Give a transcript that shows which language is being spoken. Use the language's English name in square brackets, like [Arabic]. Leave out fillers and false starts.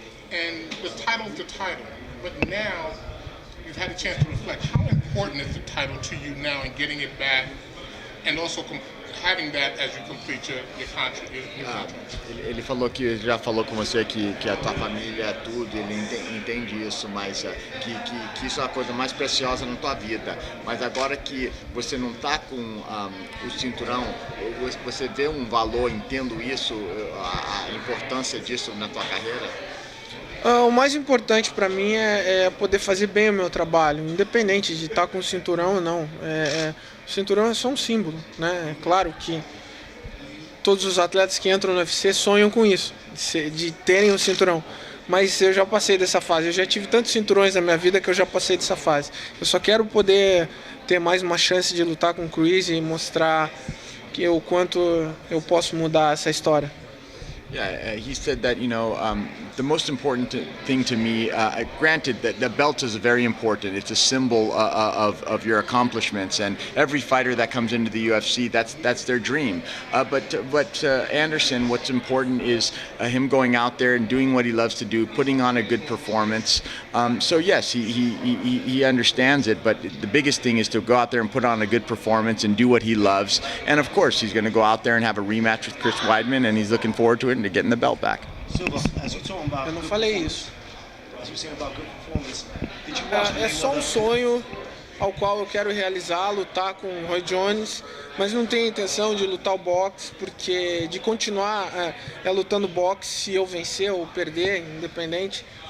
[English] And the title's the title. But now you've had a chance to reflect. How important is the title to you now in getting it back and also having that as you complete your contract? [Portuguese] Ele falou que já falou com você que a tua família é tudo, ele entende isso, mas que isso é a coisa mais preciosa na tua vida. Mas agora que você não está com o cinturão, você vê um valor, entendo isso, a importância disso na tua carreira? O mais importante para mim é poder fazer bem o meu trabalho, independente de estar com o cinturão ou não. O cinturão é só um símbolo, né? É claro que todos os atletas que entram no UFC sonham com isso, de terem um cinturão. Mas eu já passei dessa fase, eu já tive tantos cinturões na minha vida que eu já passei dessa fase. Eu só quero poder ter mais uma chance de lutar com o Chris e mostrar o quanto eu posso mudar essa história. [English] Yeah, he said that, you know, the most important thing to me, granted that the belt is very important, it's a symbol of your accomplishments, and every fighter that comes into the UFC, that's their dream. But Anderson, what's important is him going out there and doing what he loves to do, putting on a good performance. So yes, he understands it, but the biggest thing is to go out there and put on a good performance and do what he loves. And of course, he's going to go out there and have a rematch with Chris Weidman, and he's looking forward to it and to getting the belt back. Silva, as you talking about, [Portuguese] eu não falei isso. [English] As you saying about good performance, did you watch [Portuguese] É só um sonho ao qual eu quero realizar, lutar com o Roy Jones, mas não tenho intenção de lutar o boxe, porque de continuar lutando boxe se eu vencer ou perder, independente.